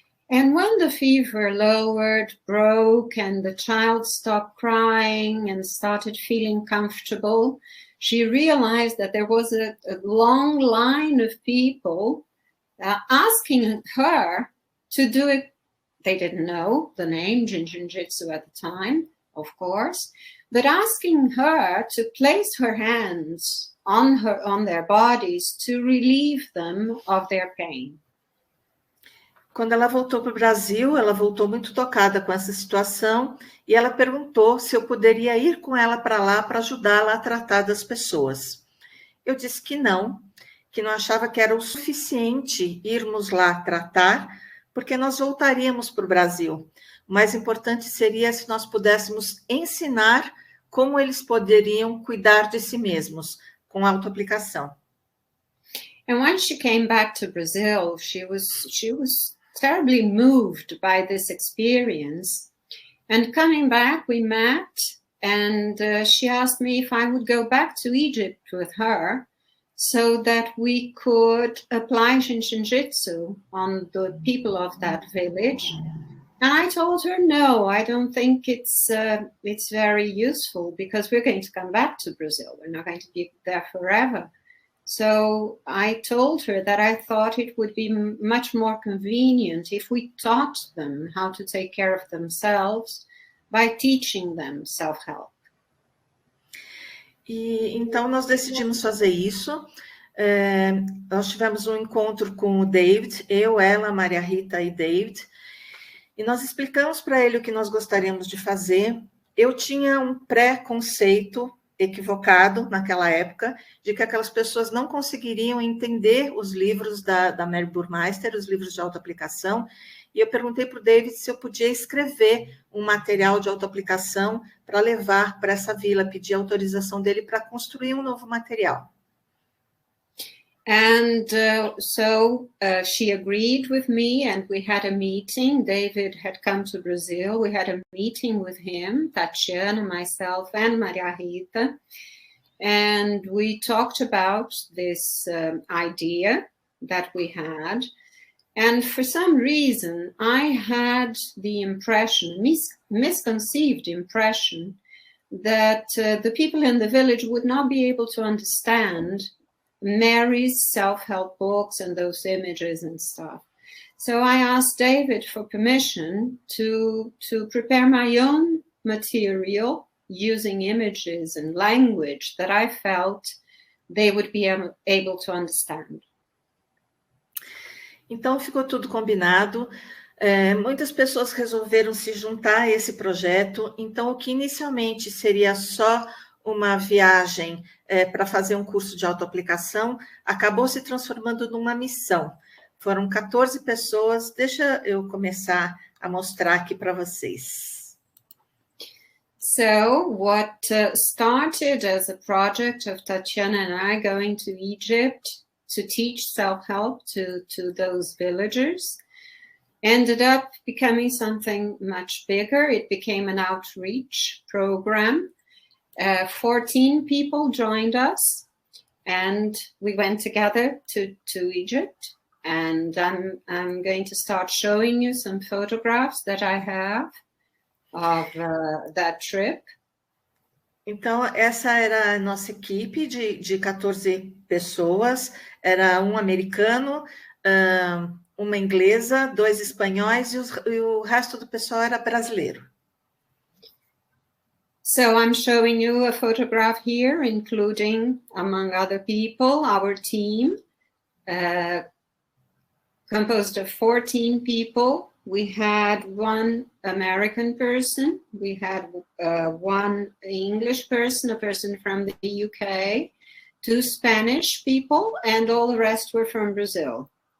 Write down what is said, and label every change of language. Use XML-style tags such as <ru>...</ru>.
<en>And when the fever lowered, broke, and the child stopped crying and started feeling comfortable, she realized that there was a long line of people asking her to do it. They didn't know the name JIN SHIN JYUTSU at the time, of course, but asking her to place her hands on their bodies to relieve them of their pain.</en> <pt>Quando ela voltou para o Brasil, ela voltou muito tocada com essa situação e ela perguntou se eu poderia ir com ela para lá para ajudá-la a tratar das pessoas. Eu disse que não achava que era o suficiente irmos lá tratar, porque nós voltaríamos para o Brasil. O mais importante seria se nós pudéssemos ensinar como eles poderiam cuidar de si mesmos, com autoaplicação.</pt> <en>And when she came back to Brazil, she was terribly moved by this experience. And coming back, we met, and she asked me if I would go back to Egypt with her so that we could apply JIN SHIN JYUTSU on the people of that village. And I told her, no, I don't think it's very useful because we're going to come back to Brazil. We're not going to be there forever. So I told her that I thought it would be much more convenient if we taught them how to take care of themselves by teaching them self-help.</en> <pt>E então nós decidimos fazer isso. Nós tivemos um encontro com o David, eu, ela, Maria Rita e David, e nós explicamos para ele o que nós gostaríamos de fazer. Eu tinha um pré-conceito equivocado naquela época, de que aquelas pessoas não conseguiriam entender os livros da Mary Burmeister, os livros de autoaplicação, e eu perguntei para o David se eu podia escrever um material de autoaplicação para levar para essa vila, pedir autorização dele para construir um novo material.</pt> <en>And so she agreed with me, and we had a meeting. David had come to Brazil. We had a meeting with him, Tatiana, myself, and Maria Rita. And we talked about this idea that we had. And for some reason, I had the impression, misconceived impression, that the people in the village would not be able to understand Mary's self-help books and those images and stuff. So I asked David for permission to prepare my own material using images and language that I felt they would be able to understand.</en> <pt>Então ficou tudo combinado. Muitas pessoas resolveram se juntar a esse projeto. Então o que inicialmente seria só uma viagem para fazer um curso de autoaplicação, acabou se transformando numa missão. Foram 14 pessoas. Deixa eu começar a mostrar aqui para vocês.</pt> <en>So, what started as a project of Tatiana and I going to Egypt to teach self-help to those villagers ended up becoming something much bigger. It became an outreach program. 14 people joined us, and we went together to Egypt. And I'm going to start showing you some photographs that I have of that trip.</en> <pt>Então, essa era a nossa equipe de 14 pessoas. Era um americano, uma inglesa, 2 espanhóis e o resto do pessoal era brasileiro.</pt> <en>So I'm showing you a photograph here, including, among other people, our team, composed of 14 people. We had 1 American person, we had 1 English person, a person from the UK, 2 Spanish people, and all the rest were from Brazil.</en>